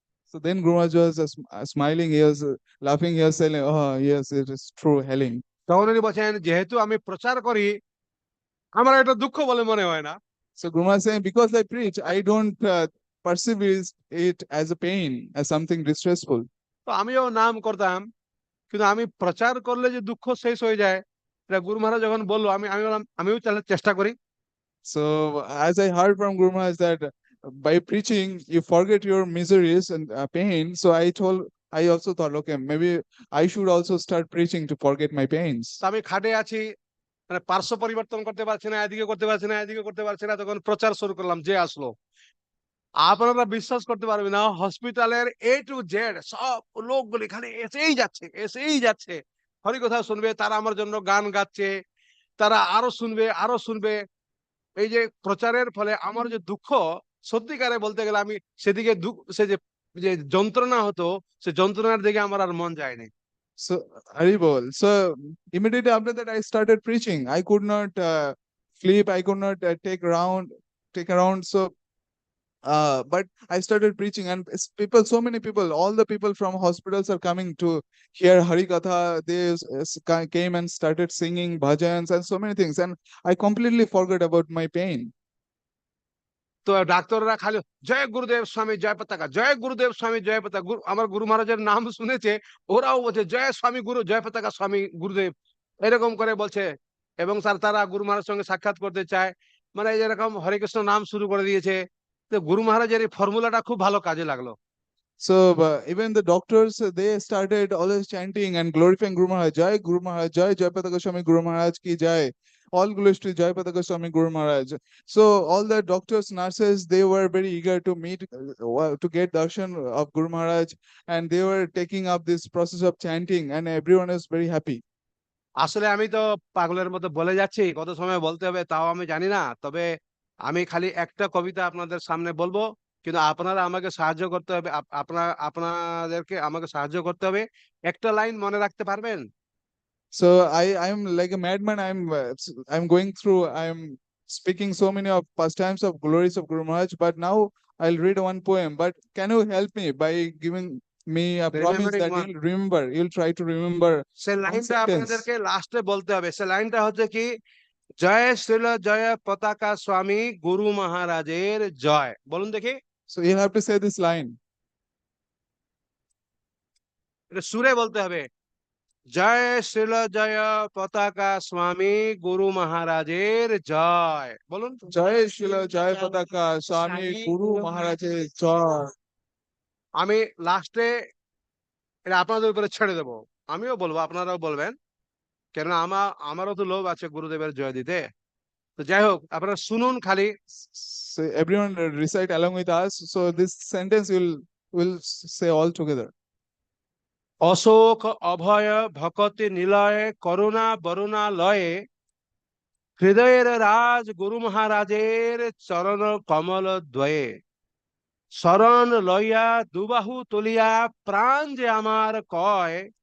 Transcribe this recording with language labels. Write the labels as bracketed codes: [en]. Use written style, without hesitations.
[en] So then Guru Maharaj was smiling. He was laughing. He was saying, "Oh yes, it is true, helling." [bn] তখন উনি বলছেন, যেহেতু আমি প্রচার করি, আমার এটা দুঃখ বলে মনে হয় না। [en] So Guru Maharaj saying, because I preach, I don't perceive it as a pain, as something distressful. [bn] তো আমিও নাম করতাম, কিন্তু আমি প্রচার করলে যে দুঃখ শেষ হয়ে যায়, এটা গুরু মহারাজ যখন বললো, আমি আমি বললাম আমিও তাহলে চেষ্টা করি। [en] So as I heard from Guru Maharaj that by preaching you forget your miseries and pain, so I also thought, okay, maybe I should also start preaching to forget my pains. [bn] তো আমি খাটে আছি, মানে পার্শ্ব পরিবর্তন করতে পারছি না, এদিকে করতে পারছি না, এদিকে করতে পারছি না, তখন প্রচার শুরু করলাম, যে আসলো। আপনারা বিশ্বাস করতে পারবেন না, হসপিটালের A to Z সব লোকগুলি খালি এসেই যাচ্ছে, এসেই যাচ্ছে, হরিকথা শুনবে, তারা আমার জন্য গান গাচ্ছে, তারা আরো শুনবে, আরো শুনবে। এই যে প্রচারের ফলে আমার যে দুঃখ, সত্যিকারে বলতে গেলে আমি সেদিকে সে যে যে যন্ত্রণা হতো, সে যন্ত্রণার দিকে আমার আর মন যায়নি। [en] So Haribol. So immediately after that, I started preaching. I could not sleep. I could not take around. So but I started preaching, and people, so many people, all the people from hospitals are coming to hear Harikatha. They came and started singing bhajans and so many things, and I completely forgot about my pain. [bn] তো ডাক্তাররা খালি জয় গুরুদেব স্বামী জয় পতাকা, জয় গুরুদেব স্বামী জয় পতাকা, আমার গুরু মহারাজের নাম শুনেছে, ওরাও বলছে জয় স্বামী গুরু জয় পতাকা স্বামী গুরুদেব, এরকম করে বলছে। এবং স্যার তারা গুরু মহারাজের সঙ্গে সাক্ষাৎ করতে চায়, মানে এরকম হরে কৃষ্ণ নাম শুরু করে দিয়েছে। তো গুরু মহারাজের এই ফর্মুলাটা খুব ভালো কাজে লাগলো। [en] So even the doctors, they started always chanting and glorifying Guru Maharaj. Jai Guru Maharaj, Jai Jayapata Goswami Guru Maharaj ki Jai. All glories to Jayapata Goswami Guru Maharaj. So all the doctors, nurses, they were very eager to meet, to get darshan of Guru Maharaj, and they were taking up this process of chanting, and everyone is very happy. [bn] আসলে আমি তো পাগলের মতো বলে যাচ্ছি, কত সময় বলতে হবে তাও আমি জানি না। তবে আমি খালি একটা কবিতা আপনাদের সামনে বলবো, কিন্তু আপনারা আমাকে সাহায্য করতে হবে, আপনাদেরকে আমাকে সাহায্য করতে হবে। একটা লাইন মনে রাখতে পারবেন? [en] So I'm like a madman. I'm going through. I'm speaking so many of pastimes of glories of Guru Maharaj. But now I'll read one poem. But can you help me by giving me a promise remembering that one, you'll remember? You'll try to remember [bn] say [en] one [bn] লাইনটা [en] sentence. [bn] আপনাদেরকে লাস্টে বলতে হবে। সে লাইনটা হচ্ছে কি, জয় শ্রীল জয় পতাকা স্বামী গুরু মহারাজের জয়। বলুন দেখি, [en] So you'll have to say this line. [bn] এটা সুরে বলতে হবে। জয় শ্রীল জয় পতাকা স্বামী গুরু মহারাজের জয়। বলুন। জয় শিল জয় পতাকা স্বামী গুরু মহারাজের জয়। আমি লাস্টে এটা আপনাদের উপরে ছেড়ে দেবো, আমিও বলবো আপনারাও বলবেন, কেননা আমারও তো লোভ আছে গুরুদেবের জয় দিতে। তো যাই হোক, আপনারা শুনুন খালি। [en] So everyone recite along with us. So this sentence will say all together. [bn] Ashok অভয় ভকতি নিলয়ে করুণা বরুণা লয়ে হৃদয়ের রাজ গুরু মহারাজের চরণ কমল দ্বয়ে শরণ লইয়া দুবাহু তুলিয়া প্রাণ যে আমার কয়